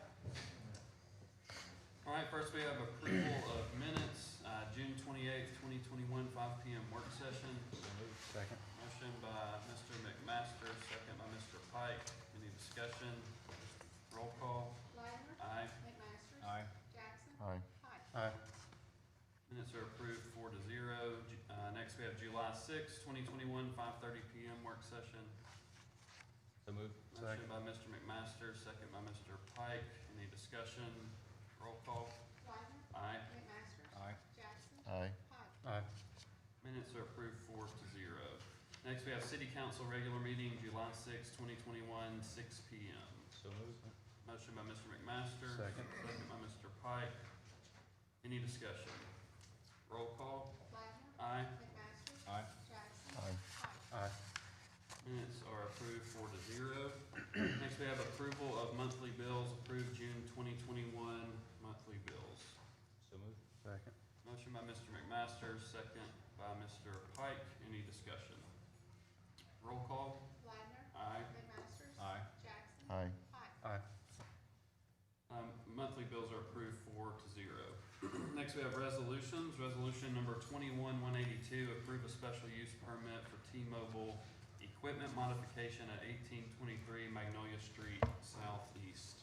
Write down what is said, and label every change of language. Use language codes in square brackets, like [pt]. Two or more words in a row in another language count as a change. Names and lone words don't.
[en] All right, first we have approval of minutes, June 28th, 2021, 5 p.m. work session. Second. Motion by Mr. McMaster, second by Mr. Pike. Any discussion? Roll call. Wagner, Aye. McMasters, Aye. Jackson, Aye. Pike. Aye. Minutes are approved 4-0. Next we have July 6th, 2021, 5:30 p.m. work session. So moved. Motion by Mr. McMaster, second by Mr. Pike. Any discussion? Roll call. Wagner, Aye. McMasters, Aye. Jackson, Aye. Pike. Aye. Minutes are approved 4-0. Next we have City Council regular meeting, July 6th, 2021, 6 p.m. So moved. Motion by Mr. McMaster. Second. Second by Mr. Pike. Any discussion? Roll call. Wagner, Aye. McMasters, Aye. Jackson, Aye. Pike. Aye. Minutes are approved 4-0. Next we have approval of monthly bills, approved June 2021 monthly bills. So moved. Second. Motion by Mr. McMaster, second by Mr. Pike. Any discussion? Roll call. Wagner, Aye. McMasters, Aye. Jackson, Aye. Pike. Aye. Monthly bills are approved 4-0. Next we have resolutions. Resolution number 21-182, approve a special use permit for T-Mobile equipment modification at 1823 Magnolia Street Southeast.